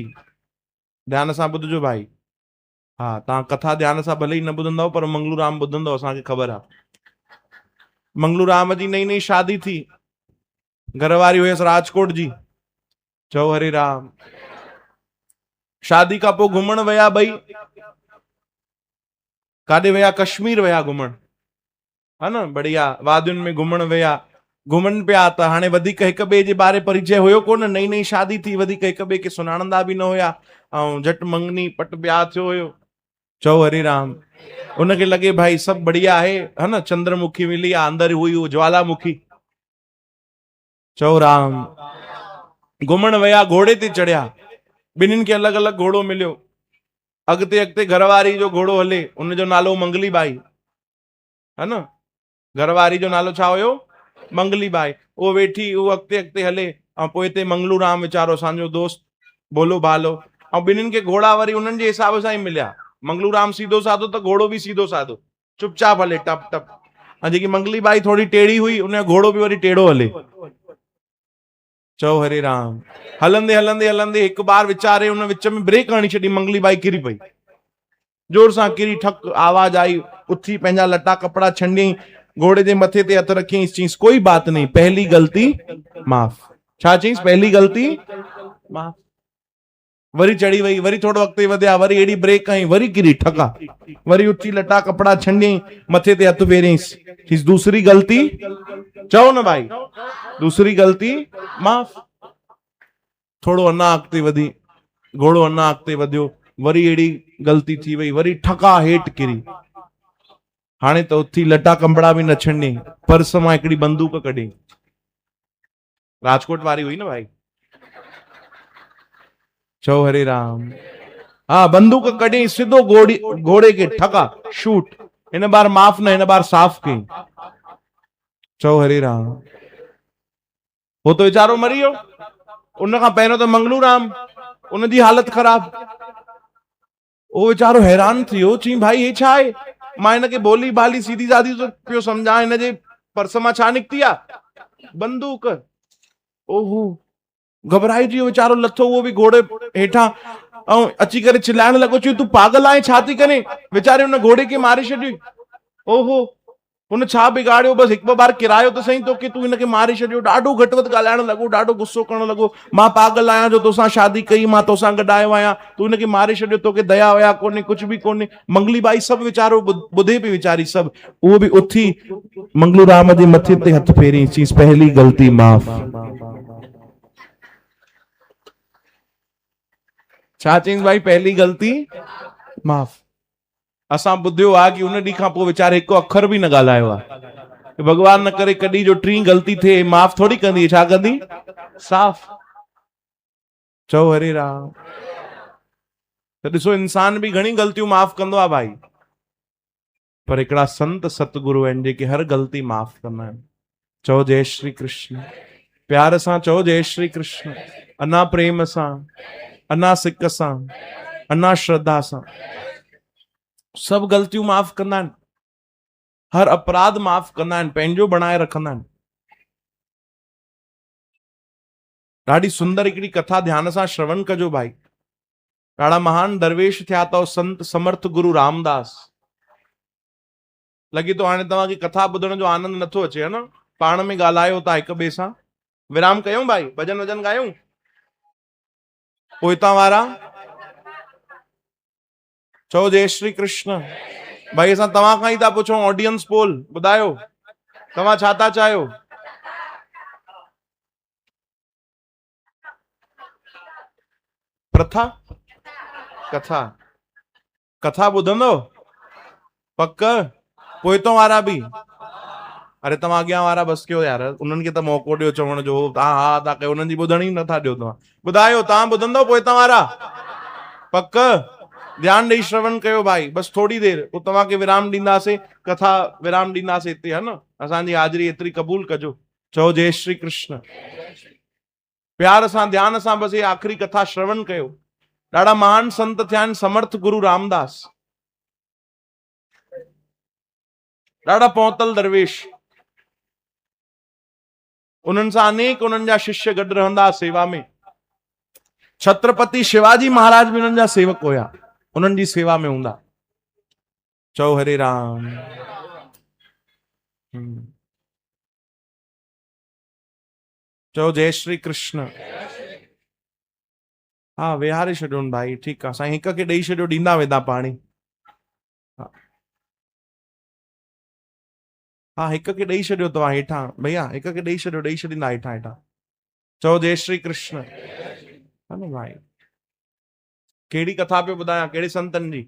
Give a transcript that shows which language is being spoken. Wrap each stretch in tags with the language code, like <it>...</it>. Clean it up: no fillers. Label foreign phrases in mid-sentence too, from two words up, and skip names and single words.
<sd>ध्यान सां ॿुधजो भाई। हा तव्हां कथा ध्यान सां भले ई न ॿुधंदव पर मंगलू राम ॿुधंदव, असांखे ख़बर आहे। मंगलू राम जी नई नई शादी थी। घरवारी हुयसि राजकोट जी। चओ हरे राम। शादी खां पोइ घुमण विया ॿई। काॾे विया? कश्मीर विया घुमण, है न। बढ़िया वादियुनि में घुमण विया। घुमनि पिया त हाणे वधीक हिक ॿिए जे बारे परिचय हुयो कोन। नई नई शादी थी, वधीक हिक ॿिए खे सुञाणंदा बि न हुया। ऐं झटि मंगनी पट ब्याह थियो हुयो। चओ हरे राम। उनखे लॻे भाई सभु बढ़िया आहे, है न। चंद्रमुखी मिली आहे, अंदर हुई वो ज्वालामुखी। चओ राम। घुमण विया, घोड़े ते चढ़िया। ॿिन्हिनि खे अलॻि अलॻि घोड़ो मिलियो। अॻिते अॻिते घरवारी जो घोड़ो हले, उनजो नालो मंगली बाई, है न। घरवारी जो नालो छा हुयो? मंगली बाई। उहो वेठी, उहो अॻिते अॻिते हले। ऐं पोइ हिते मंगलू राम वीचारो असांजो दोस्त बोलो भालो। ऐं ॿिन्हिनि खे घोड़ा वरी उन्हनि जे हिसाब सां ई मिलिया। मंगलू राम सीधो साधो त घोड़ो बि सीधो साधो, चुपचाप हले, टप टप। ऐं जेकी मंगली बाई थोड़ी टेढ़ी हुई, उनजो घोड़ो बि वरी टेढ़ो हले। चओ हरे राम। हलंदे हलंदे हलंदे हिकु बार वीचारे उन विच में ब्रेक हणी छॾी। मंगली बाई किरी पई, जोर सां किरी, ठक आवाज आई। उथी पंहिंजा लटा कपड़ा छंडियईं, घोड़े जे मथे ते हथ रखियईं, चईंसि</sd> <hi>कोई बात नहीं, पहली गलती माफ़।</hi> <sd>छा चईंसि?</sd> <hi>पहली गलती माफ़।</hi> <sd>वरी चढ़ी वई, वरी थोड़ो अॻिते वधिया, वरी एड़ी ब्रेक हई, वरी किरी ठका। वरी उथी लटा कपड़ा छंडियईं, मथे ते हथ फेरियईंसि, चईंसि</sd> <hi>दूसरी गलती</hi> <sd>चओ न भाई,</sd> <hi>दूसरी गलती माफ़।</hi> <sd>थोड़ो अञा अॻिते वधी, घोड़ो अञा अॻिते वधियो, वरी एड़ी गलती थी वई, वरी ठका हेठि किरी। हाणे त उथी लटा कपड़ा बि न छंडियईं, पर्स मां हिकिड़ी बंदूक कढी। राजकोट वारी हुई न भाई। चओ हरे राम। हाँ बंदूक कढी, सिधो घोड़े के ठका, शूट। इन बार माफ़ न, इन बार साफ कई। चओ हरे राम। वो तो वीचारो मरी वियो। उन खां पहिरियों त मंगलू राम, उनजी हालत ख़राब। वो वीचारो हैरान थी वियो, चई भाई हे छा आहे? मां हिनखे भोली भाली सीधी सादी तो पियो सम्झां, हिनजे पर्स मां छा निकिती आहे? बंदूक। ओहो, घबराइजी वियो वीचारो, लथो उहो बि घोड़े हेठां ऐं अची करे चिल्लाइण लॻो, चयो तूं पागल आहे, छा थी करे? वीचारे हुन घोड़े खे मारे छॾियो। ओहो, हुन छा बिगाड़ियो? बस हिकु ॿ बार किरायो त सही तोखे, तूं हिनखे मारे छॾियो। ॾाढो घटि वधि ॻाल्हाइण लॻो, ॾाढो गुस्सो करण लॻो। मां पागल आहियां जो तोसां शादी कई, मां तोसां गॾु आयो आहियां, तूं हिनखे मारे छॾियो, तोखे दया वया कोन्हे, कुझु बि कोन्हे। मंगली बाई सभु वीचारो ॿुधे पई वीचारी सभु। उहो बि उथी मंगलू राम जे मथे ते हथ फेरी, चईंसि</sd> <hi>पहली गलती माफ़।</hi> <sd>छा चईंसि भाई?</sd> <hi>पहली गलती माफ़।</hi> <sd>असां ॿुधियो आहे कि उन ॾींहं खां पोइ वीचारे हिकु अखर बि न ॻाल्हायो आहे। भगवान न करे कॾहिं जो टीं गलती थिए, माफ़ थोड़ी कंदी, छा कंदी? साफ़। चओ हरे राम। त ॾिसो, इंसान बि घणी ग़लतियूं माफ़ कंदो आहे भाई, पर हिकिड़ा संत सतगुरु आहिनि जेके हर ग़लती माफ़ कंदा आहिनि। चओ जय श्री कृष्ण। प्यार सां चओ जय श्री कृष्ण। अना प्रेम सां, अना सिक सां, अना श्रद्धा सां। सभु ग़लतियूं माफ़ कंदा आहिनि, हर अपराध माफ़ कंदा आहिनि, पंहिंजो बणाए रखंदा आहिनि। ॾाढी सुंदर हिकिड़ी कथा ध्यान सां श्रवण कजो भाई। ॾाढा महान दरवेश थिया अथव संत समर्थ गुरु रामदास। लॻे थो हाणे तव्हांखे कथा ॿुधण जो आनंद नथो अचे, है न? पाण में ॻाल्हायो था हिक ॿिए सां। विराम कयूं भाई, भजन वजन गायूं। पोइ हितां वारा चओ जय श्री कृष्ण। भाई असां तव्हां खां ई था पुछूं, ऑडियंस पोल ॿुधायो तव्हां छा था चाहियो। प्रथा कथा कथा ॿुधंदो पक। पोइ हितां वारा बि। अरे तव्हां अॻियां वारा बस कयो यार, उन्हनि खे त मौक़ो ॾियो चवण जो। तव्हां हा था कयो, उन्हनि जी ॿुधण ई नथा ॾियो। तव्हां ॿुधायो तव्हां ॿुधंदव पोइ हितां वारा पक। ध्यान ॾेई श्रवण कयो भाई, बस थोड़ी देरि पोइ तव्हांखे विराम ॾींदासीं। कथा विराम ॾींदासीं हिते, है न। असांजी हाज़िरी एतिरी क़बूल कजो। चओ जय श्री कृष्ण। प्यार सां ध्यान सां बस ये आख़िरी कथा श्रवण कयो। ॾाढा महान संत थिया आहिनि समर्थ गुरु रामदास, ॾाढा पहुतल दरवेश। उन्हनि सां अनेक उन्हनि जा शिष्य गॾु रहंदा सेवा में। छत्रपति शिवाजी महाराज भी उन्हनि जा सेवक हुया, उन्हनि जी सेवा में हूंदा। चओ हरे राम। चओ जय श्री कृष्ण। हा विहारे छॾियो भाई, ठीकु आहे साईं। हिक खे ॾेई छॾियो, ॾींदा वेंदा पाणी। हा हिक खे ॾेई छॾियो तव्हां हेठां भैया, हिक खे ॾेई छॾियो, ॾेई छॾींदा हेठां हेठां। चओ जय श्री कृष्ण। है न भाई। कहिड़ी कथा पियो ॿुधायां, कहिड़े संतनि जी?</sd>